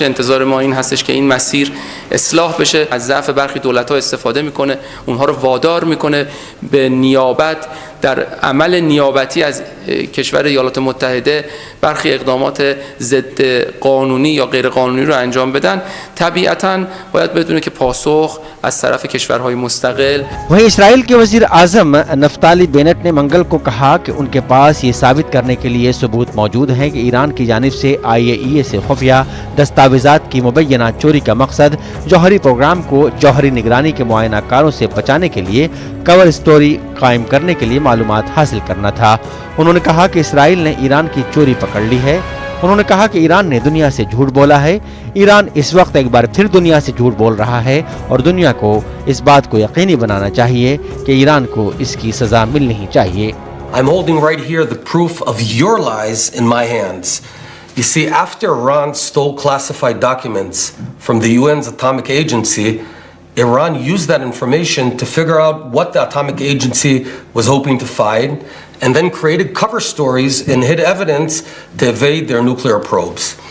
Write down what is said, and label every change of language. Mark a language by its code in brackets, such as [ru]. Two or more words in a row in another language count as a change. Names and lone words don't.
[fa] انتظار ما این هستش که این مسیر اصلاح بشه. از ضعف برخی دولت‌ها استفاده میکنه، اونها رو وادار میکنه به نیابت در عمل نیابتی از کشور ایالات متحده برخی اقدامات ضد قانونی یا غیر قانونی رو انجام بدن. طبیعتاً باید بدونه که پاسخ از طرف کشورهای مستقل. [ur] وہیں اسرائیل کے وزیر اعظم نفتالی بینٹ نے منگل کو کہا کہ ان کے پاس یہ ثابت کرنے کے لیے ثبوت موجود ہیں کہ ایران کی جانب سے IAEA سے خفیہ دستاویزات کی مبینہ چوری کا مقصد جوہری پروگرام کو جوہری نگرانی کے معائنہ کاروں سے بچانے کے لیے [en] cover story [ur] قائم کرنے کے لیے معلومات حاصل کرنا تھا۔ انہوں نے کہا کہ اسرائیل نے ایران کی چوری پکڑ لی ہے۔ انہوں نے کہا کہ ایران نے دنیا سے جھوٹ بولا ہے۔ ایران اس وقت ایک بار پھر دنیا سے جھوٹ بول رہا ہے اور دنیا کو اس بات کو یقینی بنانا چاہیے کہ ایران کو اس کی سزا ملنی چاہیے۔ [en] I'm holding right here the proof of your lies in my hands. You see, after Iran stole classified documents from the UN's atomic agency, Iran used that information to figure out what the atomic agency was hoping to find and then created cover stories and hid evidence to evade their nuclear probes.